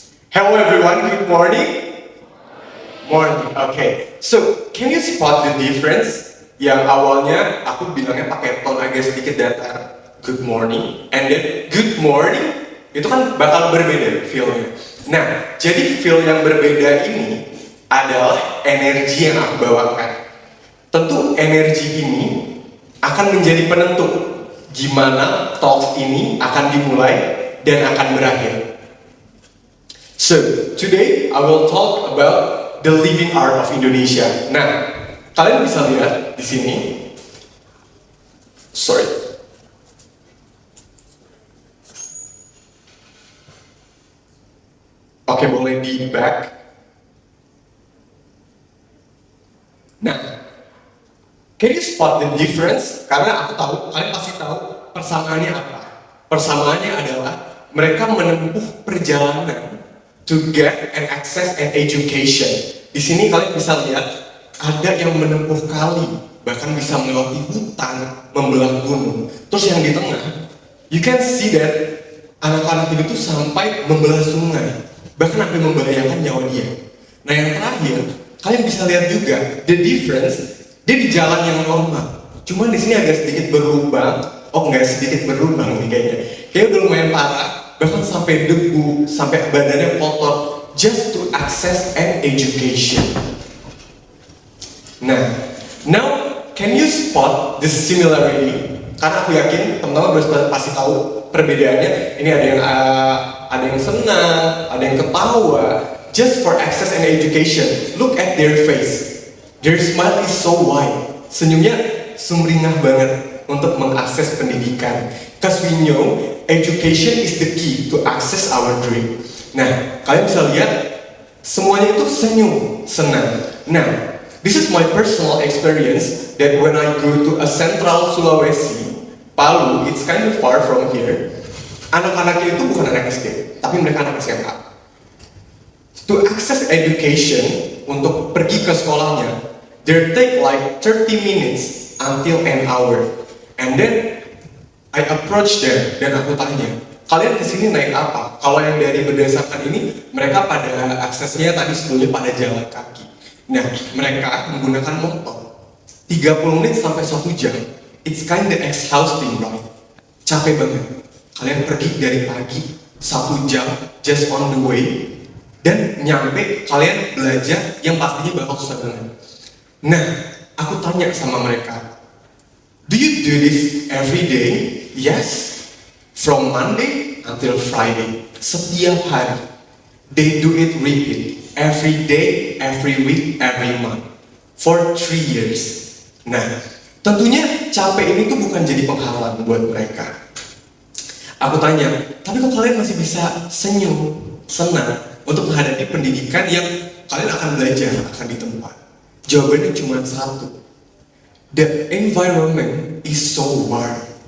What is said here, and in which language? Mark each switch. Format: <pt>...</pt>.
<en>Hello everyone, good morning. Morning. Okay. So, can you spot the difference?</en> <id>Yang awalnya aku bilangnya pakai tone agak sedikit datar.</id> <en>Good morning, and then good morning.</en> <id>Itu kan bakal berbeda feel-nya. Nah, jadi feel yang berbeda ini adalah energi yang aku bawakan. Tentu energi ini akan menjadi penentu gimana talk ini akan dimulai dan akan berakhir.</id> <en>So, today I will talk about the living art of Indonesia.</en> <id>Nah, kalian bisa lihat di sini. Sorry. Oke, boleh di back.</id> <en>Nah, can you spot the difference?</en> <id>Karena aku tahu, kalian pasti tahu persamaannya apa. Persamaannya adalah mereka menempuh perjalanan</id> <en>to get and access and education.</en> <id>Di sini kalian bisa lihat ada yang menempuh kali, bahkan bisa melewati hutan, membelah gunung. Terus yang di tengah,</id> <en>you can see that</en> <id>anak-anak ini tuh sampai membelah sungai, bahkan sampai membahayakan nyawa dia. Nah yang terakhir, kalian bisa lihat juga</id> <en>the difference.</en> <id>Dia di jalan yang normal, cuman di sini agak sedikit berlubang. Oh nggak sedikit berlubang nih kayaknya. Kayaknya udah lumayan parah. Bahkan sampai debu, sampai badannya kotor,</id> <en>just to access and education. Nah, now can you spot the similarity?</en> <id>Karena aku yakin teman-teman pasti tahu perbedaannya. Ini ada yang senang, ada yang ketawa,</id> <en>just for access and education. Look at their face. Their smile is so wide.</en> <id>Senyumnya sumringah banget untuk mengakses pendidikan.</id> <en>Because we know education is the key to access our dream.</en> <id>Nah, kalian bisa lihat semuanya itu senyum, senang.</id> <en>Nah, this is my personal experience that when I go to a central Sulawesi, Palu, it's kind of far from here.</en> <id>Anak-anaknya itu bukan anak SD, tapi mereka anak SMA.</id> <en>To access education,</en> <id>untuk pergi ke sekolahnya,</id> <en>they take like 30 minutes until an hour. And then I approach them</en> <id>dan aku tanya, kalian kesini naik apa? Kalau yang dari berdasarkan ini, mereka pada aksesnya tadi sebelumnya pada jalan kaki. Nah, mereka menggunakan motor 30 menit sampai 1 jam.</id> <en>It's kinda exhausting, right?</en> <id>Capek banget. Kalian pergi dari pagi 1 jam</id> <en>just on the way,</en> <id>dan nyampe kalian belajar yang pastinya bakal susah banget. Nah, aku tanya sama mereka,</id> <en>do you do this every day? Yes. From Monday until Friday.</en> <id>Setiap hari.</id> <en>They do it repeat. Every day, every week, every month. For 3 years.</en> <id>Nah, tentunya capek ini tuh bukan jadi penghalang buat mereka. Aku tanya, tapi kok kalian masih bisa senyum, senang untuk menghadapi pendidikan yang kalian akan belajar, akan ditempat? Jawabannya cuma satu.</id> <en>The environment is so warm.</en>